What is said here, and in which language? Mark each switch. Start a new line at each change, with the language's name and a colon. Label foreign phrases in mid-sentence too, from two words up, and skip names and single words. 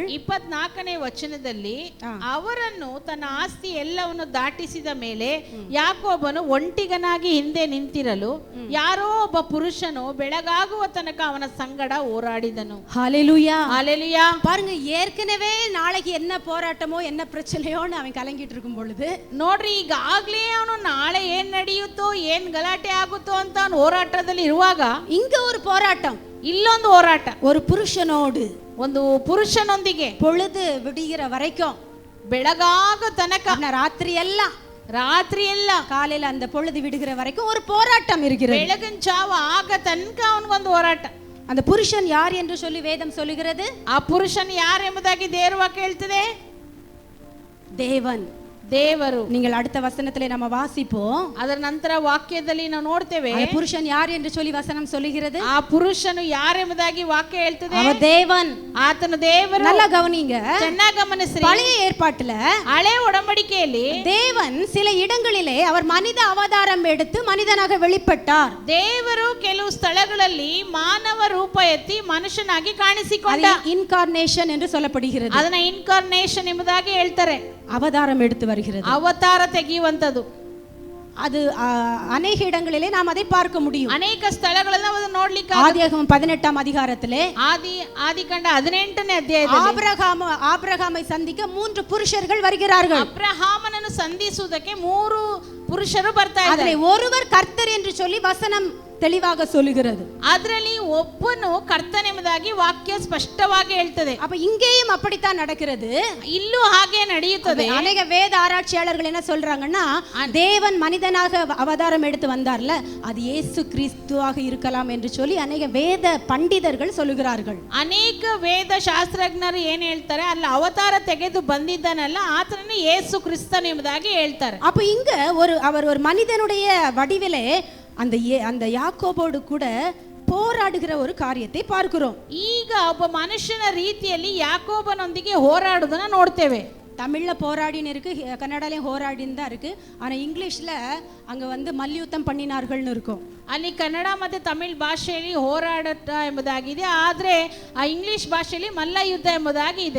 Kannada: 24ನೇ ವಚನದಲ್ಲಿ, ಅವರನ್ನು ತನ್ನ ಆಸ್ತಿ ಎಲ್ಲವನ್ನು ದಾಟಿಸಿದ ಮೇಲೆ ಯಾಕೋಬನು ಒಂಟಿಗನಾಗಿ ಹಿಂದೆ ನಿಂತಿರಲು ಯಾರೋ ಒಬ್ಬ ಪುರುಷನು ಬೆಳಗಾಗುವ ತನಕ ಅವನ ಸಂಗಡ ಹೋರಾಡಿದನು.
Tamil: ஹல்லேலூயா, ஹல்லேலூயா. பாருங்க, ஏற்கனவே நாளைக்கு என்ன போராட்டமோ என்ன பிரச்சனையோன்னு அவன் கலங்கிட்டு இருக்கும் பொழுது,
Kannada: ನೋಡ್ರಿ, ಈಗಾಗ್ಲೇ ಅವನು ನಾಳೆ ಏನ್ ನಡೆಯುತ್ತೋ, ಏನ್ ಗಲಾಟೆ ಆಗುತ್ತೋ ಅಂತ ಅವನು ಹೋರಾಟದಲ್ಲಿ ಇರುವಾಗ,
Tamil: இங்க ஒரு போராட்டம்,
Kannada: ಇಲ್ಲೊಂದು ಹೋರಾಟ,
Tamil: ஒரு புருஷனோடு,
Kannada: ಒಂದು ಪುರುಷನೊಂದಿಗೆ
Tamil: பொழுது விடுகிற வரைக்கும்,
Kannada: ಬೆಳಗಾಗ ತನಕ,
Tamil: ராத்திரி எல்லாம் காலையில அந்த பொழுது விடுகிற வரைக்கும் ஒரு போராட்டம் இருக்கிறது.
Kannada: ಬೆಳಗಿನ ಜಾವ ಆಗ ತನಕ ಅವನಿಗೊಂದು ಹೋರಾಟ.
Tamil: அந்த புருஷன் யார் என்று சொல்லி வேதம் சொல்லுகிறது.
Kannada: ಆ ಪುರುಷನ್ ಯಾರು ಎಂಬುದಾಗಿ ದೇವರ ವಾಕ್ಯ ಹೇಳ್ತದೆ,
Tamil: தேவன்,
Kannada: ದೇವರು.
Tamil: நீங்கள் அடுத்த வசனத்திலே நம்ம வாசிப்போம்.
Kannada: ಅದರ ನಂತರ ವಾಕ್ಯದಲ್ಲಿ ನಾವು ನೋಡ್ತೇವೆ
Tamil: அந்த புருஷன் யார் என்று சொல்லி வசனம் சொல்லுகிறது.
Kannada: ಆ ಪುರುಷನು ಯಾರೆಂಬುದಾಗಿ ವಾಕ್ಯ ಹೇಳ್ತದೆ,
Tamil: அவர் தேவன்.
Kannada: ಆತನು ದೇವರು.
Tamil: நல்லா கவனிங்க,
Kannada: ಚೆನ್ನಾಗಿ ಗಮನಿಸ್ರಿ.
Tamil: பழைய ஏற்பாட்டுல
Kannada: ಹಳೆ ಒಡಂಬಡಿಕೆಯಲ್ಲಿ
Tamil: தேவன் சில இடங்களிலே அவர் மனித அவதாரம் எடுத்து மனிதனாக வெளிப்பட்டார்.
Kannada: ದೇವರು ಕೆಲವು ಸ್ಥಳಗಳಲ್ಲಿ ಮಾನವ ರೂಪ ಎತ್ತಿ ಮನುಷ್ಯನಾಗಿ ಕಾಣಿಸಿಕೊಂಡ.
Tamil: இன்கார்னேஷன் என்று சொல்லப்படுகிறது.
Kannada: ಅದನ್ನ ಇನ್ಕಾರ್ನೇಷನ್ ಎಂಬುದಾಗಿ ಹೇಳ್ತಾರೆ.
Tamil: அவதாரம் எடுத்து வருகிறது,
Kannada: ಅವತಾರ ತೆಗೆಯುವಂತದ್ದು.
Tamil: அது அநேக இடங்களிலே நாம் அதை பார்க்க முடியும்.
Kannada: ಅನೇಕ ಸ್ಥಳಗಳಲ್ಲಿ ನಾವು ಅದನ್ನು ನೋಡ್ಲಿಕ್ಕೆ
Tamil: ஆதியாகமம் 18ஆம் அதிகாரத்திலே
Kannada: ಆದಿಕಾಂಡ 18ನೇ ಅಧ್ಯಾಯದಲ್ಲಿ
Tamil: ஆபிரகாமை சந்திக்க 3 புருஷர்கள் வருகிறார்கள்.
Kannada: ಅಬ್ರಹಾಮನನ್ನು ಸಂಧಿಸುವುದಕ್ಕೆ 3 ಪುರುಷರು ಬರ್ತಾ ಇದ್ದಾರೆ.
Tamil: அதிலே ஒருவர் கர்த்தர் என்று சொல்லி வசனம் தெளிவாக சொல்லுகிறது.
Kannada: ಅದರಲ್ಲಿ ಒಬ್ಬನು ಕರ್ತನೆಂಬುದಾಗಿ ವಾಕ್ಯ ಸ್ಪಷ್ಟವಾಗಿ ಹೇಳ್ತದೆ.
Tamil: அப்ப இங்கேயும் அப்படித்தான் நடக்கிறது.
Kannada: ಇಲ್ಲೂ ಹಾಗೆ ನಡೆಯುತ್ತದೆ.
Tamil: அநேக வேத ஆராய்ச்சியாளர்கள் என்ன சொல்றாங்கன்னா, தேவன் மனிதனாக அவதாரம் எடுத்து வந்தார்ல, அது இயேசு கிறிஸ்துவாக இருக்கலாம் என்று சொல்லி அநேக வேத பண்டிதர்கள் சொல்லுகிறார்கள்.
Kannada: ಅನೇಕ ವೇದ ಶಾಸ್ತ್ರಜ್ಞರು ಏನ್ ಹೇಳ್ತಾರೆ, ಅಲ್ಲ ಅವತಾರ ತೆಗೆದು ಬಂದಿದ್ದಾನಲ್ಲ ಆತನನ್ನು ಯೇಸು ಕ್ರಿಸ್ತನು ಎಂಬುದಾಗಿ ಹೇಳ್ತಾರೆ.
Tamil: அப்ப இங்க அவர் ஒரு மனிதனுடைய வடிவிலே அந்த யாக்கோபோடு கூட போராடுகிற ஒரு காரியத்தை பார்க்கிறோம்.
Kannada: ಈಗ ಒಬ್ಬ ಮನುಷ್ಯನ ರೀತಿಯಲ್ಲಿ ಯಾಕೋಬನೊಂದಿಗೆ ಹೋರಾಡುವುದನ್ನ ನೋಡ್ತೇವೆ.
Tamil: தமிழ்ல போராடின்னு இருக்கு, கன்னடாலையும் ಹೋರಾಡಿன்னு தான் இருக்கு. ஆனா இங்கிலீஷ்ல அங்க மல்யுத்தம் பண்ணினார்கள்னு இருக்கும்.
Kannada: ಅಲ್ಲಿ ಕನ್ನಡ ಮತ್ತು ತಮಿಳ್ ಭಾಷೆಯಲ್ಲಿ ಹೋರಾಟ ಎಂಬುದಾಗಿದೆ, ಆದ್ರೆ ಆ ಇಂಗ್ಲಿಷ್ ಭಾಷೆಯಲ್ಲಿ ಮಲ್ಲ ಯುದ್ಧ ಎಂಬುದಾಗಿ ಇದೆ.